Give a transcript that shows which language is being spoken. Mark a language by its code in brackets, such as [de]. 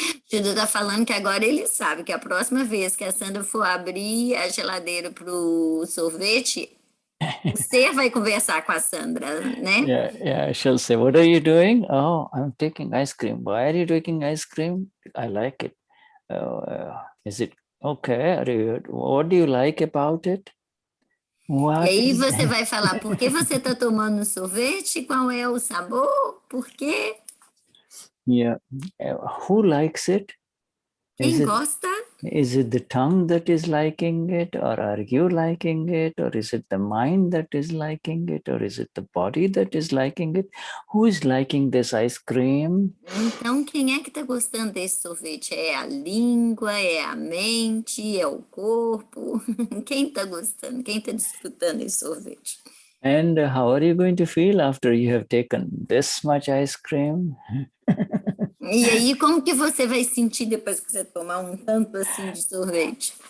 [pt] Shuddha está falando que agora ele sabe que a próxima vez que a Sandra for abrir a geladeira para o sorvete, você vai conversar com a Sandra, né? [en] Yeah, she'll say, what are you doing? Oh, I'm taking ice cream. Why are you taking ice cream? I like it. Is it okay? What do you like about it? [pt] E aí você vai falar, por que você está tomando sorvete? Qual é o sabor? Por quê? [en] Yeah. Who likes it? [pt] Quem gosta? [en] Is it the tongue that is liking it, or are you liking it, or is it the mind that is liking it, or is it the body that is liking it? Who is liking this ice cream? [pt] Então, quem é que está gostando desse sorvete? É a língua, é a mente, é o corpo? Quem está gostando? Quem está desfrutando esse sorvete? [en] And how are you going to feel after you have taken this much ice cream? [pt] E aí, como que você vai sentir depois que você tomar um tanto assim de sorvete?